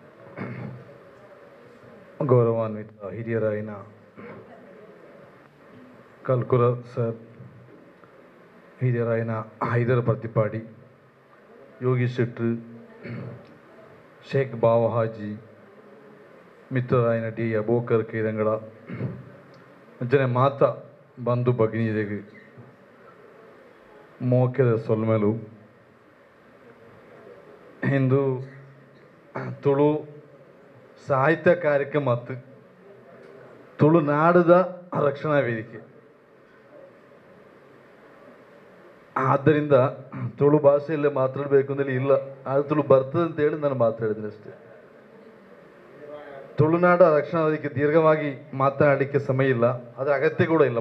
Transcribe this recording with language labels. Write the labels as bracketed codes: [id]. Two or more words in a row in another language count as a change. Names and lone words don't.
[tcy] ಗೌರವಾನ್ವಿತ ಹಿರಿಯರಾಯಿನ ಕಲ್ಕುರ ಸರ್, ಹಿರಿಯರಾಯಿನ ಹೈದರ್ ಪ್ರತಿಪಾಡಿ, ಯೋಗೀಶ್ ಶೆಟ್ರು, ಶೇಖ್ ಬಾವ ಹಾಜಿ, ಮಿತ್ರರಾಯಿನ ಡಿ ಅಬೋಕರ್ ಕೇರಂಗಳ ಅಂಚನೆ ಮಾತ ಬಂಧು ಭಗಿನಿಯರಿಗೆ ಮೋಕೆದ ಸೊಲ್ಮೆಲು ಇಂದು ತುಳು ಸಾಹಿತ್ಯ ಕಾರ್ಯಕ್ರಮ ಮತ್ತು ತುಳುನಾಡದ ರಕ್ಷಣಾ ವೇದಿಕೆ. [kn] ಆದ್ದರಿಂದ ತುಳು ಭಾಷೆಯಲ್ಲೇ ಮಾತಾಡಬೇಕು ಅಂತೇಳಿ ಇಲ್ಲ, ಅದು ತುಳು ಬರ್ತದೆ ಅಂತೇಳಿ ನಾನು ಮಾತಾಡಿದ್ದೀನಿ ಅಷ್ಟೇ. ತುಳುನಾಡ ರಕ್ಷಣಾ ವೇದಿಕೆ ದೀರ್ಘವಾಗಿ ಮಾತನಾಡಲಿಕ್ಕೆ ಸಮಯ ಇಲ್ಲ, ಅದರ ಅಗತ್ಯ ಕೂಡ ಇಲ್ಲ.